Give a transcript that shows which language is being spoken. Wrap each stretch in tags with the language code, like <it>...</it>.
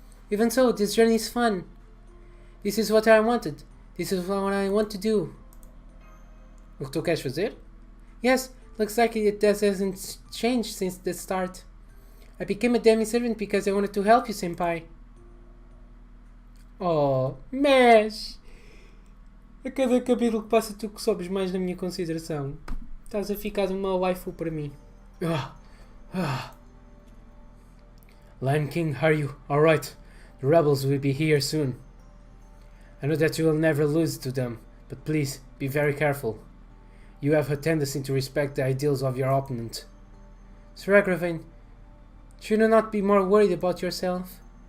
<en>Even so, this journey is fun. This is what I wanted. This is what I want to do.</en> <pt>O que tu queres fazer?</pt> <en>Yes, looks like it hasn't changed since the start. I became a demi-servant because I wanted to help you, senpai. Oh, Mesh!</en> <pt>A cada capítulo que passa tu que sobes mais na minha consideração. Estás a ficar uma waifu para mim.</pt> <en>Lion King, are you alright? The rebels will be here soon. I know that you will never lose to them, but please, be very careful. You have a tendency to respect the ideals of your opponent. Sir Agravain, should you not be more worried about yourself?</en>